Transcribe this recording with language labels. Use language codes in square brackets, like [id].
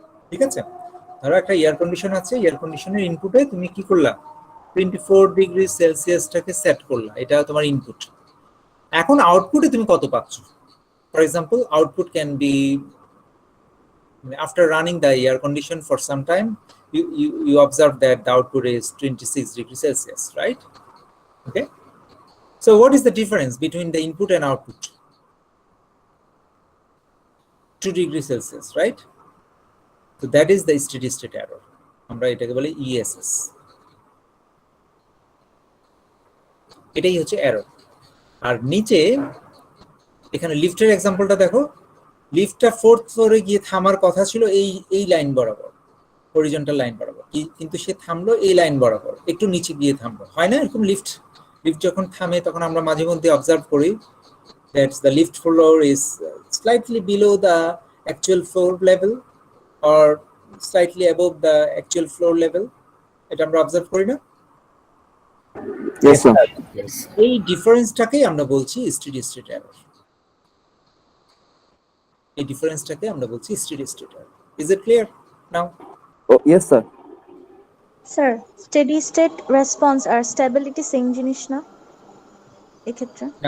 [bn] ঠিক আছে, ধরো একটা এয়ার কন্ডিশন আছে, এয়ার কন্ডিশনের ইনপুটে তুমি কি করলা, 24 ডিগ্রি সেলসিয়াসটাকে সেট করলা, এটা তোমার ইনপুট। এখন আউটপুটে তুমি কত পাচ্ছ? [en] For example, output can be after running the air condition for some time, you observe that the output is 26 degrees Celsius, right? Okay, so what is the difference between the input and output? 2 degrees Celsius, right? So that is the steady state error. [bn] আমরা এটাকে বলি ESS। এটাই হচ্ছে error. আর নিচে এখানে লিফটের এক্সাম্পলটা দেখো, লিফটটা 4th ফ্লোরে গিয়ে থামার কথা ছিল এই লাইন বরাবর, হরিজন্টাল লাইন বরাবর, কিন্তু সে থামলো এই লাইন বরাবর, একটু নিচে গিয়ে থামলো। হয় না এরকম? লিফট যখন থামে তখন আমরা মাঝে মধ্যে অবজার্ভ করি [en] that the lift floor is slightly below the actual floor level or slightly above the actual floor level. [bn] এটা আমরা অবজার্ভ করি না? [en] Yes sir. [bn] এই ডিফারেন্সটাকেই আমরা বলছি স্টেডি স্টেট এরর। এই ডিফারেন্সটাকে আমরা বলছি steady state error. [en] Is it clear now? Oh yes sir. [bn] Sir steady state response আর stability same জিনিস না এক্ষেত্রে?